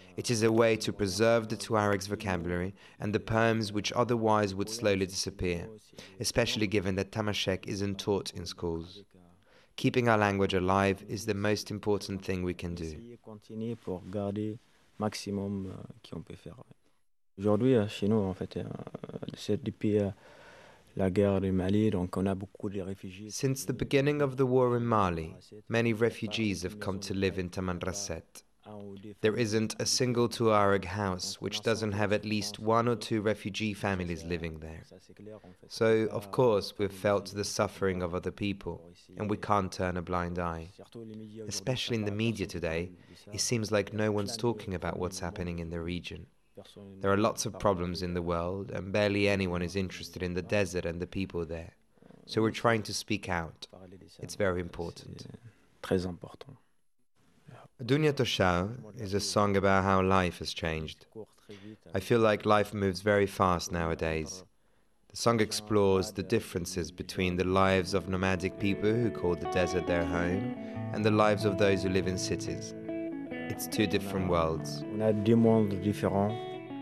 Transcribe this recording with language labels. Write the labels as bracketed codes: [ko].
[en] It is a way to preserve the Tuareg's vocabulary and the poems which otherwise would slowly disappear, especially given that Tamashek isn't taught in schools. Keeping our language alive is the most important thing we can do. [fr] Aujourd'hui, chez nous, en fait, c'est depuis la guerre du Mali, donc on a beaucoup de réfugiés. [en] Since the beginning of the war in Mali, many refugees have come to live in Tamanrasset. There isn't a single Tuareg house which doesn't have at least one or two refugee families living there. So, of course, we've felt the suffering of other people, and we can't turn a blind eye. Especially in the media today, it seems like no one's talking about what's happening in the region. There are lots of problems in the world, and barely anyone is interested in the desert and the people there. So we're trying to speak out. It's very important. Dunya Toshao is a song about how life has changed. I feel like life moves very fast nowadays. The song explores the differences between the lives of nomadic people who call the desert their home and the lives of those who live in cities. It's two different worlds. [fr] On a deux mondes différents.